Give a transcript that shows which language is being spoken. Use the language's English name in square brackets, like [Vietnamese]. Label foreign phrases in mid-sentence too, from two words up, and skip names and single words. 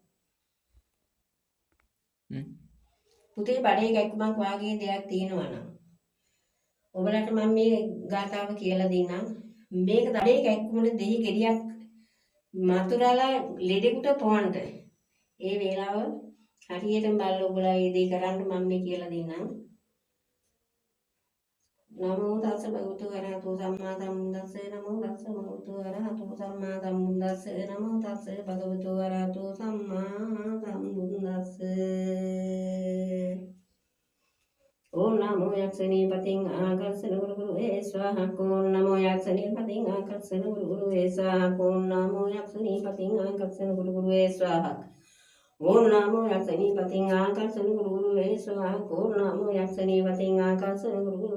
[Sinhala] පුතේ බඩේ ගැක්කුමක් වාගේ දෙයක් තියෙනවා නම් ඔබලට මම මේ ගාථාව කියලා දෙන්නම්. මේක බඩේ ගැක්කුමට දෙහි ගෙඩියක් මතුරලා ලෙඩෙකුට පොවන්න. ඒ වේලාව හරියටම බලලා ඔබලා මේ දේ කරන්න මම මේ කියලා දෙන්නම්. [Pali] නමෝ තස්ස භගවතු අරහතෝ සම්මා සම්බුද්දස්ස නමෝ තස්ස භගවතු අරහතෝ සම්මා සම්බුද්දස්ස නමෝ තස්ස භගවතු අරහතෝ සම්මා සම්බුද්දස්ස [Sanskrit] ඕම් නමෝ යක්ෂණී පතින් ආකර්ෂණ ගුරු ගුරු ඒ ස්වාහා ඕම් නමෝ යක්ෂණී පතින් ආකර්ෂණ ගුරු ගුරු ඒ ස්වාහා ඕම් නමෝ යක්ෂණී පතින් ආකර්ෂණ ගුරු ගුරු ඒ ස්වාහා ඕම් නමෝ යක්ෂණී පතින් ආකර්ෂණ ගුරු ගුරු ඒ ස්වාහා ඕම් නමෝ යක්ෂණී පතින් ආකර්ෂණ ගුරු ගුරු